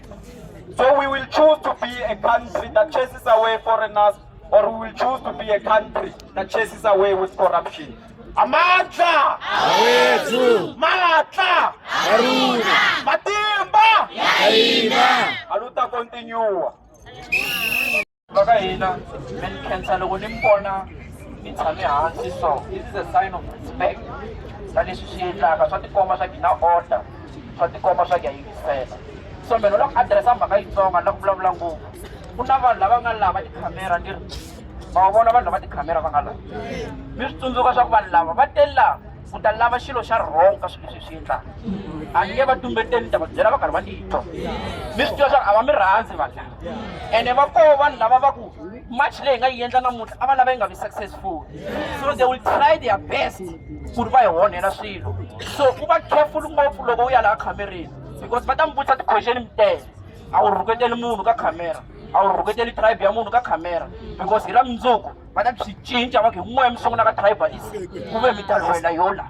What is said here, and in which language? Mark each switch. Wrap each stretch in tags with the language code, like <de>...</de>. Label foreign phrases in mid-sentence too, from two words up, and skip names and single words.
<en>So we will choose to be a country that chases away foreigners, or we will choose to be a country that chases away with corruption.</en> <zu>Amandla! Awethu! Matla! Aruna!</zu> <ts>Matimba! Yayina!</ts> <pt>Aluta continue.</pt> <ts>Baka hina, menikhensa loko nimbona ni tshame hansi so.</ts> <en>This is a sign of respect.</en> <ts>Na leswi swi endlaka swa tikomba swa hina order. Swa tikomba swa ya yingisela. So meno loko addressa mhaka yitsonga na ku vulavula ngopfu. Ku na vanhu lava nga lava tikhamera ni ma vona vanhu lava tikhamera va nga lava. Mi swi tsundzuka swa ku vanhu lava va tela ku ta lava xilo xa wrong ka swilo leswi swi endlaka. A nge va tumbeteni ta va byela va karhi va titwa. Mi swi tiva swa ku a va mi rhandzi vanhu. Ene va koho vanhu lava va ku match leyi nga yi endla namuntlha a va lava yi nga vi successful.</ts> <en>So they will try their best</en> <ts>ku ri va hi onhela swilo. So u va careful ngopfu loko u ya laha khamereni because va ta mi vutisa ti-question mi tele. A wu rhuketeli munhu ka khamera. A wu rhuketeli tribe ya munhu ka khamera because hi ra mundzuku va ta swi cinca va ku hi n'we mi sungula ka tribalist ku ve mi ta lwela yola.</ts>